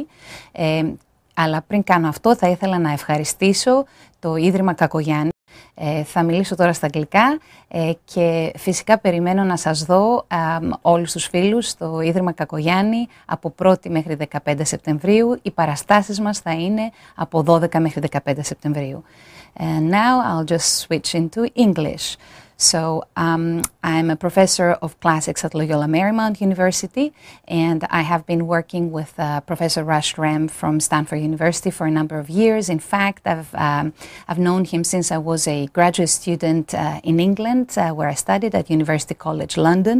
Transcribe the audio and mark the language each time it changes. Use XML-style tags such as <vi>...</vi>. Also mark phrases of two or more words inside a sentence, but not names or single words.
<el>Αλλά πριν κάνω αυτό θα ήθελα να ευχαριστήσω το Ίδρυμα Cacoyannis. Θα μιλήσω τώρα στα αγγλικά και φυσικά περιμένω να σας δω όλους τους φίλους στο Ίδρυμα Κακογιάννη από 1η μέχρι 15 Σεπτεμβρίου. Οι παραστάσεις μας θα είναι από 12 μέχρι 15 Σεπτεμβρίου.</el> <en>And now I'll just switch into English. So I'm a professor of classics at Loyola Marymount University, and I have been working with Professor Rush Rem from Stanford University for a number of years. In fact, I've known him since I was a graduate student in England, where I studied at University College London.</en>